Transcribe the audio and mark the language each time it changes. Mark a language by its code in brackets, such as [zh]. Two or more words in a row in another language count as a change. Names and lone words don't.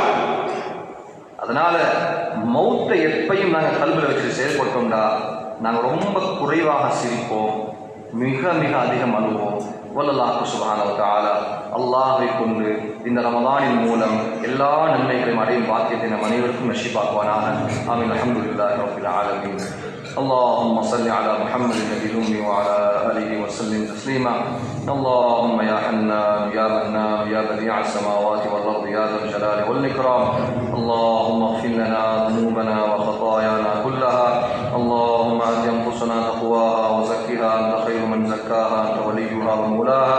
[ta] அதனால மௌத்தை எப்பையும் நாங்கள் கல்வியில் வச்சுட்டு செயல்பட்டோம்டா நாங்கள் ரொம்ப குறைவாக சிரிப்போம், மிக மிக அதிகம் அழுவோம். [ar] والله سبحانه وتعالى [ta] அல்லாஹ்வை கொண்டு இந்த ரமலானின் மூலம் எல்லா நன்மைகளையும் அடையும் பாக்கியத்தை நம் அனைவருக்கும் நஷீபாக்குவானாக. [ar] آمين. الحمد لله رب العالمين. اللهم صل على محمد النبي الأمي وعلى آله وسلم تسليما. اللهم يا حنان يا منان يا بديع السماوات والأرض يا ذا الجلال والإكرام، اللهم اغفر لنا ذنوبنا وخطايانا كلها. اللهم آت أنفسنا تقواها وزكها أنت خير من زكاها أنت وليها ومولاها.